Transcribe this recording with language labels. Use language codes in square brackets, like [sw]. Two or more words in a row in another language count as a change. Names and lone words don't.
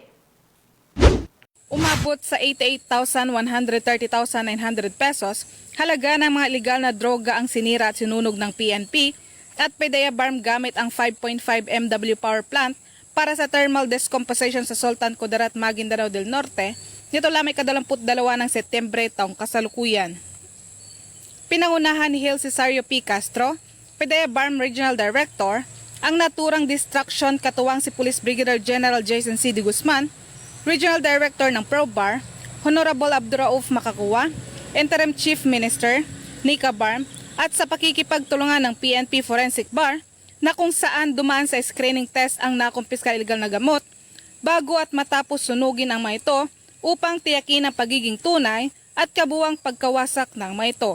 [tl] Umabot sa 88,130,900 pesos halaga ng mga ilegal na droga ang sinira at sinunog ng PNP at PIDEA BARM gamit ang 5.5 MW [en] power plant [tl] para sa [en] thermal decomposition [tl] sa Sultan Kudarat, Maguindanao del Norte nito lamang 22 ng Setyembre taong kasalukuyan. Pinangunahan ni Hill Cesario P. Castro, PIDEA BARM Regional Director, ang naturang distraction katuwang si Police Brigadier General Jason C. D. Guzman, Regional Director ng ProBAR, Honorable Abdurauf Makakuwa, Interim Chief Minister, Nika BARM, at sa pakikipagtulungan ng PNP Forensic Bar na kung saan dumaan sa [en] screening test [tl] ang nakumpiskal ilegal na gamot bago at matapos sunugin ang mga ito upang tiyakin ang pagiging tunay at kabuwang pagkawasak ng mga ito.